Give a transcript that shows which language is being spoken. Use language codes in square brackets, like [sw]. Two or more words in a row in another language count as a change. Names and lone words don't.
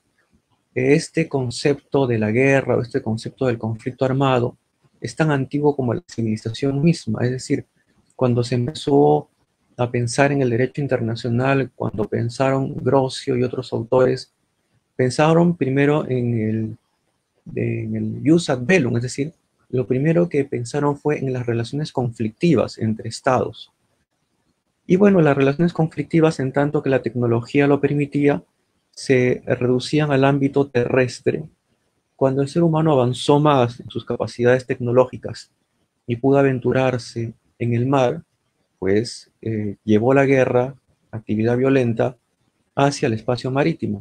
[es] Este concepto de la guerra o este concepto del conflicto armado es tan antiguo como la civilización misma. Es decir, cuando se empezó a pensar en el derecho internacional, cuando pensaron Grocio y otros autores, pensaron primero en el [la] jus ad bellum, [es] es decir, lo primero que pensaron fue en las relaciones conflictivas entre estados. Y bueno, las relaciones conflictivas, en tanto que la tecnología lo permitía, se reducían al ámbito terrestre, Cuando el ser humano avanzó más en sus capacidades tecnológicas y pudo aventurarse en el mar, pues llevó la guerra, actividad violenta, hacia el espacio marítimo.